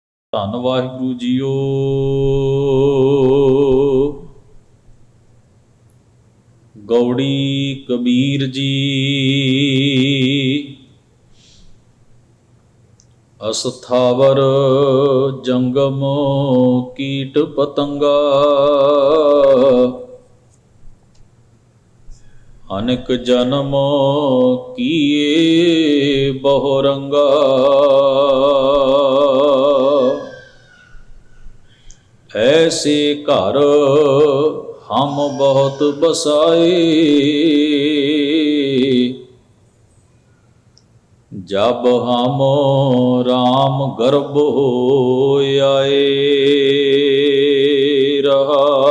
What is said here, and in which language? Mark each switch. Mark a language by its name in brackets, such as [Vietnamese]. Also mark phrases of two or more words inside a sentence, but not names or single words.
[Punjabi] ਧੰਨ ਵਾਹਿਗੁਰੂ ਜੀਓ। ਗੌੜੀ ਕਬੀਰ ਜੀ ਅਸਥਾਵਰ ਜੰਗਮ ਕੀਟ ਪਤੰਗਾ ਅਨੇਕ ਜਨਮ ਕੀਏ ਬਹੁ ਰੰਗਾ [Hindi] ऐसे घर हम बहुत बसाए जब हम राम गर्भ हो आए रहा।